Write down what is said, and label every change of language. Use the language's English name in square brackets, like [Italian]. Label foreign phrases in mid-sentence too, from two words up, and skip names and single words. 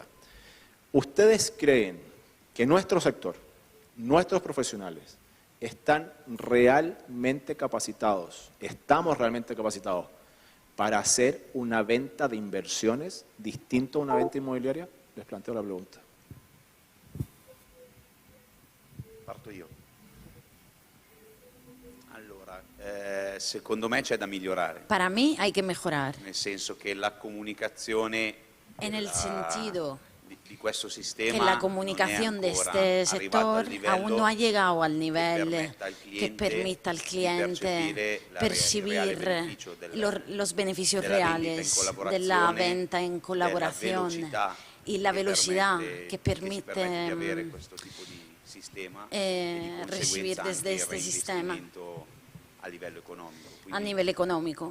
[Spanish] ¿Ustedes creen que nuestro sector, nuestros profesionales, están realmente capacitados, estamos realmente capacitados para hacer una venta de inversiones distinto a una venta inmobiliaria? Les planteo la pregunta. [Italian] Parto io. Allora, secondo me c'è da migliorare. [Spanish] Para mí hay que mejorar. [Italian] Nel senso che la comunicazione [Spanish] En el sentido [Italian] di questo sistema [Spanish] que la comunicación de este sector aún no ha llegado al nivel que permita al cliente percibir los beneficios reales de la venta en colaboración y la velocidad que permite recibir desde este sistema a nivel económico.